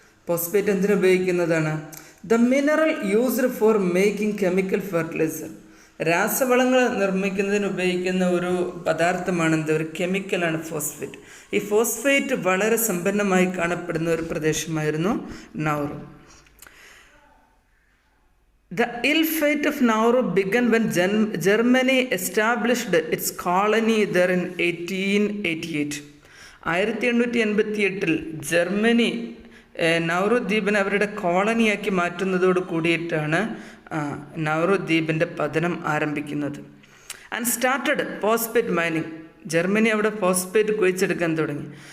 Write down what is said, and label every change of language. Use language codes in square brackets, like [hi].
[en] Phosphate എന്തിനുപയോഗിക്കുന്നതാണ്? The mineral used for making chemical fertiliser. [ml] രാസവളങ്ങൾ നിർമ്മിക്കുന്നതിന് ഉപയോഗിക്കുന്ന ഒരു പദാർത്ഥമാണ് ഒരു കെമിക്കലാണ് ഫോസ്ഫേറ്റ്. ഈ ഫോസ്ഫേറ്റ് വളരെ സമ്പന്നമായി കാണപ്പെടുന്ന ഒരു പ്രദേശമായിരുന്നു Nauru. [en] The ill fate of Nauru began when Germany established its colony there in 1888. [ml] 1888 Germany Nauru ദ്വീപിനെ അവരുടെ കോളനിയാക്കി മാറ്റുന്നതോട് കൂടിയിട്ടാണ് നൗറു ദ്വീപിൻ്റെ പതനം ആരംഭിക്കുന്നത്. And started phosphate mining. Germany അവിടെ ഫോസ്ഫേറ്റ് കുഴിച്ചെടുക്കാൻ തുടങ്ങി.